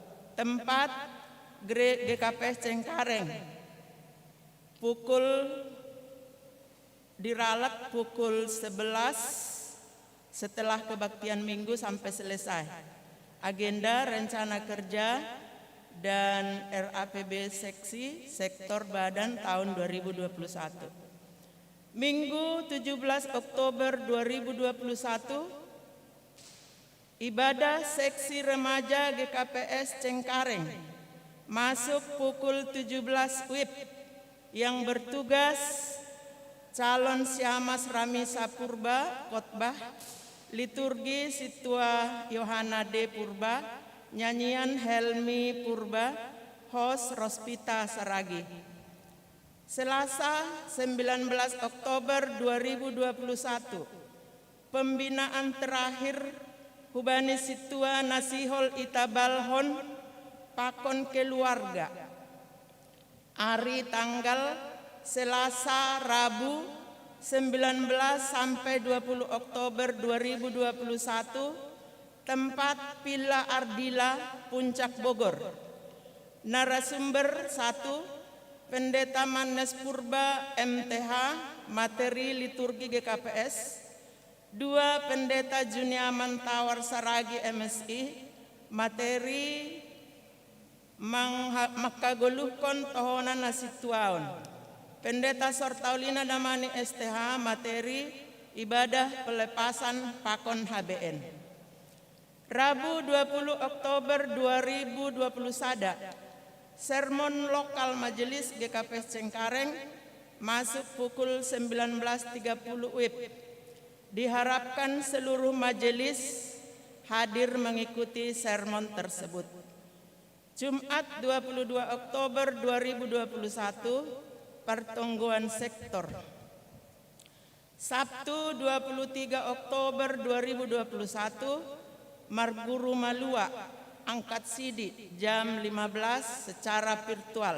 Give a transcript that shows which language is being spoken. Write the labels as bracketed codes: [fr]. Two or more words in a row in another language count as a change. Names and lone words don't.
[id] Tempat GKP Cengkareng, diralek pukul 11 setelah kebaktian minggu sampai selesai. Agenda rencana kerja dan RAPB seksi sektor badan tahun 2021. Minggu 17 Oktober 2021, ibadah seksi remaja GKPS Cengkareng masuk pukul 17 WIB. Yang bertugas calon Syamas Ramisa Purba, khotbah, liturgi Situa Yohana D Purba, nyanyian Helmi Purba, Host Rospita Saragi. Selasa 19 Oktober 2021, pembinaan terakhir [bts] Hubani Situa Nasihol Itabalhon Pakon [id] Keluarga. Hari tanggal Selasa, Rabu 19 sampai 20 Oktober 2021, tempat Villa Ardila, Puncak Bogor. Narasumber 1, Pendeta Manes Purba MTH, materi liturgi GKPS. 2, Pendeta Juniaman Tawar Saragi MSI, materi [bts] makagolukon tohonan nasituaon. [id] Pendeta Sortaulina Damani STH, materi ibadah pelepasan pakon HBN. Rabu 20 Oktober 2020 Sada, sermon lokal Majelis GKPS Cengkareng masuk pukul 19.30 WIB. Diharapkan seluruh majelis hadir mengikuti sermon tersebut. Jumat 22 Oktober 2021, pertungguan sektor. Sabtu 23 Oktober 2021, Marguru Malua, angkat sidi jam 15 secara virtual.